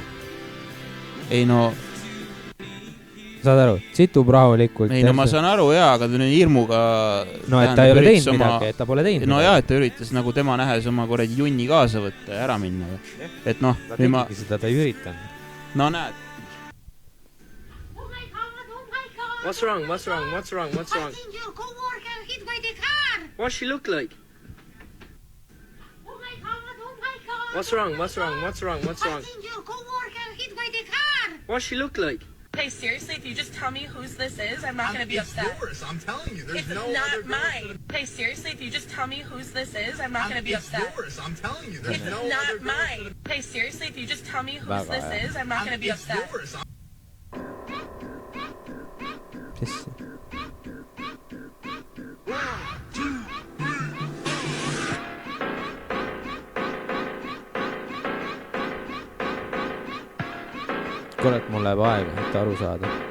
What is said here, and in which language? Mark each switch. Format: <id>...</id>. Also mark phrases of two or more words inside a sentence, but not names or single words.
<et>Ei, no... Saad aru, situb rahulikult. Ei, no ma saan aru, jaa, aga ta nüüd hirmuga... No, et ta ei ole teinud midagi, et ta pole teinud. No jaa, et ta üritas nagu tema nähes oma korradi junni kaasa võtta ja ära minna. Et noh... Ta tegigi seda, ta ei üritanud. No näed.</et> <en>What's wrong? I think your coworker hit by the car. What she look like? Oh my God. What's wrong? I think your coworker hit by the car. What she look like? Hey, seriously, if you just tell me whose this is, I'm not going to be upset. It's yours, I'm telling you. There's it's no not other mine. Hey, seriously, if you just tell me whose this is, I'm not going to be upset. It's yours, I'm telling you. There's it's no not other mine. Hey, seriously, if you just tell me whose this is, I'm not going to be upset. It's yours.</en> <et>Kurat, mul läheb aega, et aru saada.</et>